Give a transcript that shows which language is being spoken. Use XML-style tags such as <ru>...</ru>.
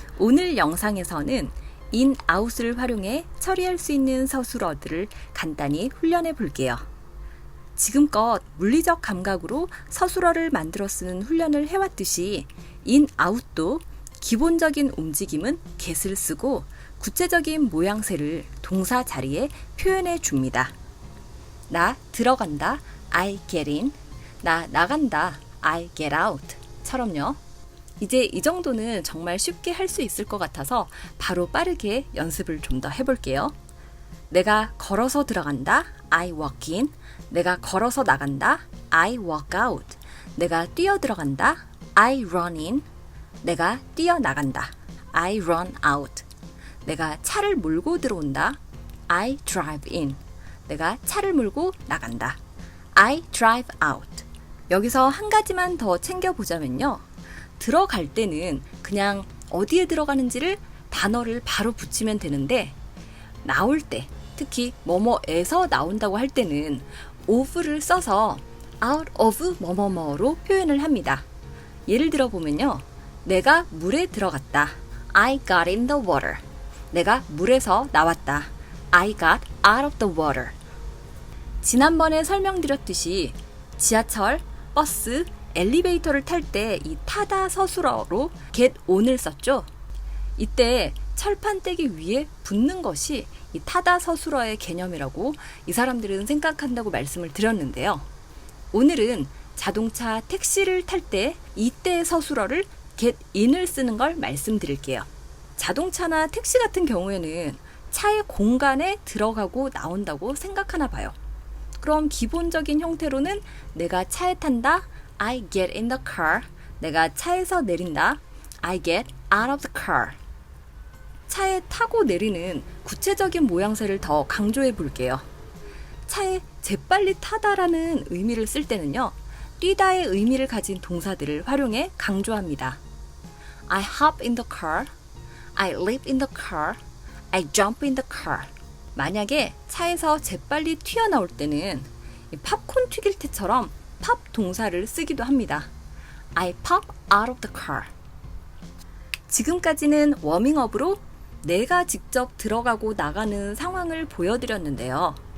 <ko>오늘 영상에서는 in, out을 활용해 처리할 수 있는 서술어들을 간단히 훈련해 볼게요. 지금껏 물리적 감각으로 서술어를 만들어 쓰는 훈련을 해왔듯이 in, out도 기본적인 움직임은 get을 쓰고 구체적인 모양새를 동사 자리에 표현해 줍니다. 나 들어간다,</ko> <en>I get in.</en> <ko>나 나간다,</ko> <en>I get out</en> <ko>처럼요. 이제 이 정도는 정말 쉽게 할 수 있을 것 같아서 바로 빠르게 연습을 좀 더 해볼게요. 내가 걸어서 들어간다,</ko> <en>I walk in.</en> <ko>내가 걸어서 나간다,</ko> <en>I walk out.</en> <ko>내가 뛰어 들어간다,</ko> <en>I run in.</en> <ko>내가 뛰어 나간다,</ko> <en>I run out.</en> <ko>내가 차를 몰고 들어온다,</ko> <en>I drive in.</en> <ko>내가 차를 몰고 나간다,</ko> <en>I drive out.</en> <ko>여기서 한 가지만 더 챙겨보자면요. 들어갈 때는 그냥 어디에 들어가는지를 단어를 바로 붙이면 되는데, 나올 때, 특히 뭐뭐에서 나온다고 할 때는 of를 써서 out of 뭐뭐뭐로 표현을 합니다. 예를 들어 보면요. 내가 물에 들어갔다,</ko> <en>I got in the water.</en> <ko>내가 물에서 나왔다,</ko> <en>I got out of the water.</en> <ko>지난번에 설명드렸듯이 지하철, 버스, 엘리베이터를 탈 때 이 타다 서술어로 get on을 썼죠. 이때 철판떼기 위에 붙는 것이 이 타다 서술어의 개념이라고 이 사람들은 생각한다고 말씀을 드렸는데요. 오늘은 자동차, 택시를 탈 때 이때의 서술어를 get in을 쓰는 걸 말씀드릴게요. 자동차나 택시 같은 경우에는 차의 공간에 들어가고 나온다고 생각하나 봐요. 그럼 기본적인 형태로는 내가 차에 탄다,</ko> <en>I get in the car.</en> <ko>내가 차에서 내린다,</ko> <en>I get out of the car.</en> <ko>차에 타고 내리는 구체적인 모양새를 더 강조해 볼게요. 차에 재빨리 타다라는 의미를 쓸 때는요, 뛰다의 의미를 가진 동사들을 활용해 강조합니다.</ko> <en>I hop in the car, I leap in the car, I jump in the car.</en> <ko>만약에 차에서 재빨리 튀어나올 때는 팝콘 튀길 때처럼 팝 동사를 쓰기도 합니다.</ko> <en>I pop out of the car.</en> <ko>지금까지는 워밍업으로 내가 직접 들어가고 나가는 상황을 보여드렸는데요.</ko>